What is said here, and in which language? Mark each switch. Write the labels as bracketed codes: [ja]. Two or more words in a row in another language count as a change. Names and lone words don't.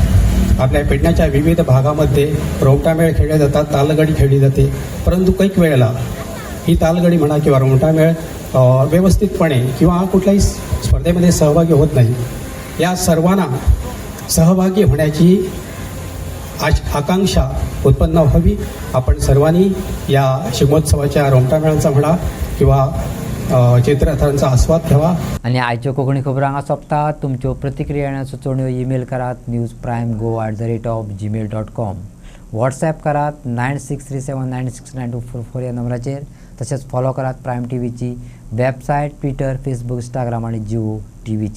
[mr] आपल्या पेडण्याच्या विविध भागामध्ये रोमटामेळ खेळले जातात, तालगडी खेळली जाते, परंतु कैक वेळेला ही तालगडी म्हणा किंवा रोमटामेळ व्यवस्थितपणे किंवा कुठल्याही स्पर्धेमध्ये सहभागी होत नाही. या सर्वांना सहभागी होण्याची आकांक्षा उत्पन्न व्हावी. आपण सर्वांनी या शिगमोत्सवाच्या रोमटामेळांचा म्हणा किंवा चित्ररथांचा आस्वाद घ्यावा. [kok] आणि आयच्यो कोंकणी खबरो हांगा सोंपतात. तुमच्यो प्रतिक्रिया आनी सुचोवण्यो ईमेल करात newsprimegoa@gmail.com. व्हॉट्सॲप करात 9637969244 ह्या नंबराचेर. तशेंच फॉलो करात प्रायम टीव्हीची वेबसायट, ट्विटर, फेसबुक, इंस्टाग्राम आणि जिओ टीव्हीचेर.